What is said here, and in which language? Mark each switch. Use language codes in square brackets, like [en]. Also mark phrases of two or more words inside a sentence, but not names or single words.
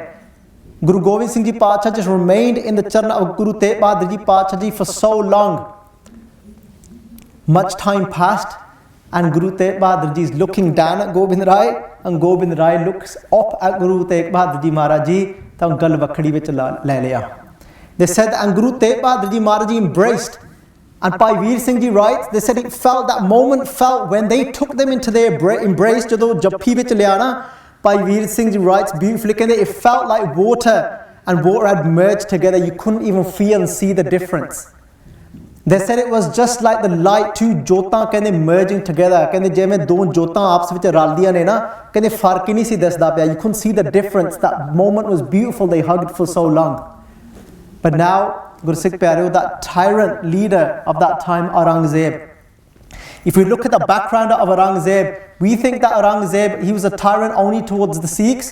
[en] Guru Gobind Singh Ji Pacha just remained in the charan of Guru Tegh Bahadur Ji Pacha Ji for so long. Much time passed and Guru Tegh Bahadur Ji is looking down at Gobind Rai and Gobind Rai looks up at Guru Tegh Bahadur Ji Maharaj Ji [pa] ਤਾਂ ਗੱਲ ਵੱਖੜੀ ਵਿੱਚ ਲੈ ਲਿਆ। [en] They said and Guru Tegh Bahadur Ji Maharaj Ji embraced, and Bhai Veer Singh Ji writes, they said it felt, that moment felt when they took them into their embrace, [pa] ਜਦੋਂ ਜੱਫੀ ਵਿੱਚ ਲਿਆ ਨਾ, [en] Bhai Veer Singh Ji writes beautifully, it felt like water and water had merged together. You couldn't even feel and see the difference. They said it was just like the light, two jyoਤਾਂ merging together. [pa] ਜਿਵੇਂ ਦੋ ਜੋਤਾਂ ਆਪਸ ਵਿੱਚ ਰਲਦੀਆਂ ਨੇ ਨਾ, ਫਰਕ ਹੀ ਨਹੀਂ ਸੀ ਦਿਸਦਾ ਪਿਆ. [en] You couldn't see the difference. That moment was beautiful. They hugged for so long. But now, [pa] ਗੁਰਸਿੱਖ ਪਿਆਰਿਓ, [en] that tyrant leader of that time, Aurangzeb. If we look at the background of Aurangzeb, we think that Aurangzeb, he was a tyrant only towards the Sikhs.